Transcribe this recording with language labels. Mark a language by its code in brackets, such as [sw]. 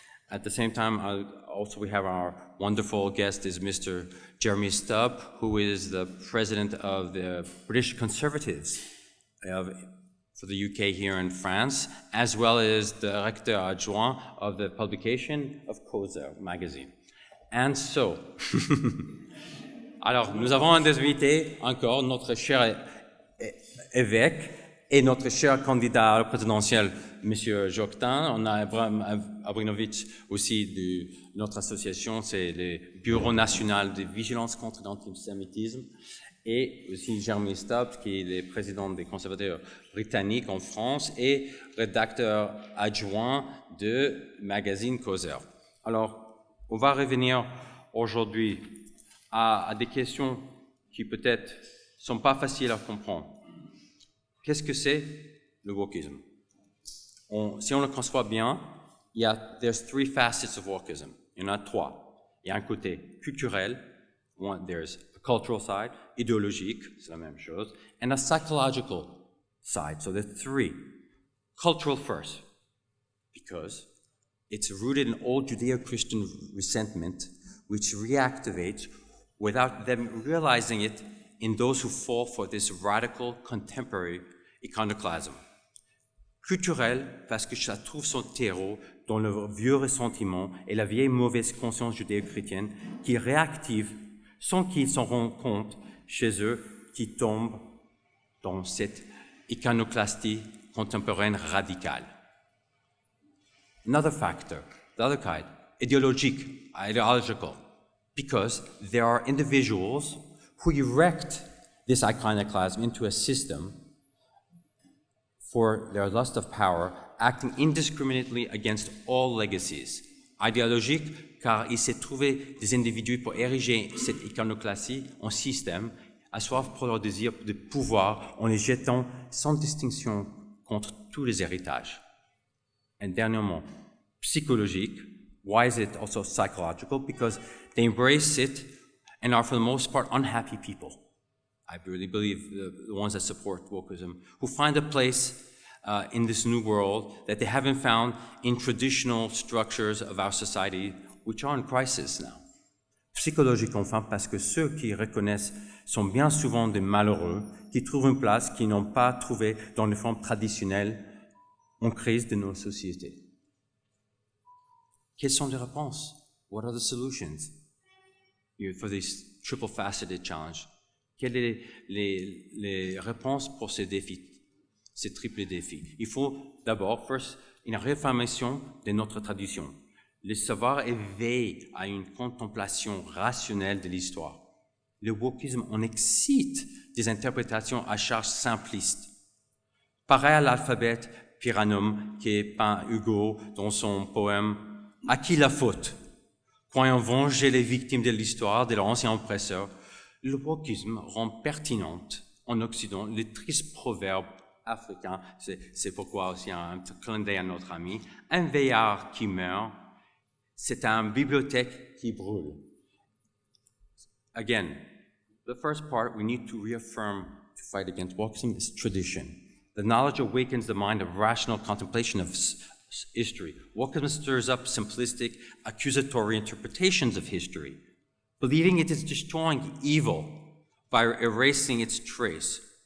[en] At the same time, we have our wonderful guest is Mr. Jeremy Stubb, who is the president of the British Conservatives for the UK here in France, as well as the directeur adjoint of the publication of Causeur magazine. And so, [fr] alors, nous avons un des invités encore, notre cher évêque et notre cher candidat à la présidentielle, M. Joktan. On a Abramovich aussi de notre association, c'est le Bureau national de vigilance contre l'antisémitisme, et aussi Jeremy Stubbs, qui est le président des conservateurs britanniques en France et rédacteur adjoint de magazine Causeur. Alors, on va revenir aujourd'hui à des questions qui peut-être sont pas faciles à comprendre. Qu'est-ce que c'est le wokisme? Si on le conçoit bien, [en] there's 3 facets of wokism. [fr] Il y en a 3. Il y a un côté culturel, [en] there's a cultural side, [fr] idéologique, c'est la même chose, [en] and a psychological side. So there's 3. Cultural first, because it's rooted in old Judeo-Christian resentment, which reactivates without them realizing it in those who fall for this radical contemporary iconoclasm. [fr] Culturel, parce que ça trouve son terreau dans le vieux ressentiment et la vieille mauvaise conscience judéo-chrétienne qui réactive sans qu'ils s'en rendent compte chez eux, qui tombent dans cette iconoclastie contemporaine radicale. [en] Another factor, the other kind, ideological, because there are individuals who erect this iconoclasm into a system for their lust of power, acting indiscriminately against all legacies. [fr] Idéologique, car il s'est trouvé des individus pour ériger cette iconoclastie en système, asseoir pour leur désir de pouvoir en les jetant sans distinction contre tous les héritages. Et dernièrement, psychologique. [en] Why is it also psychological? Because they embrace it and are for the most part unhappy people. I really believe the ones that support wokeism, who find a place in this new world that they haven't found in traditional structures of our society, which are in crisis now. [fr] Psychologique enfin, parce que ceux qui reconnaissent sont bien souvent des malheureux, qui trouvent une place qu'ils n'ont pas trouvée dans les formes traditionnelles en crise de nos sociétés. Quelles sont les réponses? [en] What are the solutions for this triple-faceted challenge? [fr] Quelles sont les réponses pour ces défis, ces triples défis? Il faut d'abord, une réaffirmation de notre tradition. Le savoir éveille à une contemplation rationnelle de l'histoire. Le wokisme en excite des interprétations à charge simplistes. Pareil à l'alphabet Pyranum qui est peint Hugo dans son poème « À qui la faute ?» Croyant venger les victimes de l'histoire de leur ancien oppresseur, le wokisme rend pertinente en Occident, les tristes proverbes africains, c'est pourquoi aussi un clin d'œil à notre ami, un veillard qui meurt, c'est une bibliothèque qui brûle. [en] Again, the first part, we need to reaffirm to fight against wokeism is tradition. The knowledge awakens the mind of rational contemplation of history. Wokeism stirs up simplistic, accusatory interpretations of history, believing it is destroying evil by erasing its trace.